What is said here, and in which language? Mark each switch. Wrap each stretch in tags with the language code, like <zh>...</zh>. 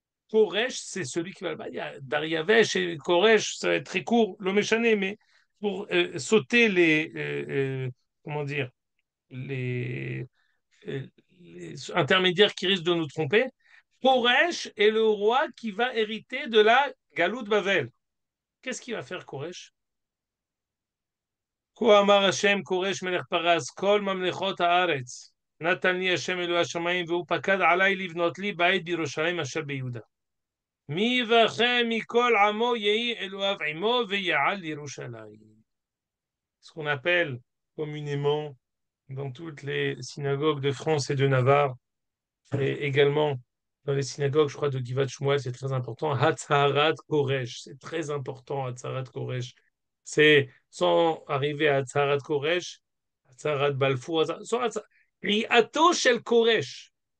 <fr>Koresh, c'est celui qui va le battre. Il y a Dariavesh et Koresh, ça va être très court, le méchané, mais pour sauter comment dire, les, les intermédiaires qui risquent de nous tromper, Koresh est le roi qui va hériter de la Galoute Bavel. Qu'est-ce qu'il va faire, Koresh?</fr> <he>כה אמר השם כורש מלך פרס, כל ממלכות הארץ, נתן לי השם אלוהי השמיים, והוא פקד עלי לבנות לי בית בירושלים אשר ביהודה. מי יבחם מכל עמו יהי אלוהיו עמו, ויעל לירושלים.</he> <fr>Ce qu'on appelle communément dans toutes les synagogues de France et de Navarre, et également dans les synagogues, je crois, de Givat Shmuel, c'est très important. Hatzarat Koresh, c'est très important, Hatzarat Koresh. C'est sans arriver à Hatzarat Koresh, Hatzarat Balfour, Riato Shel Koresh.</fr>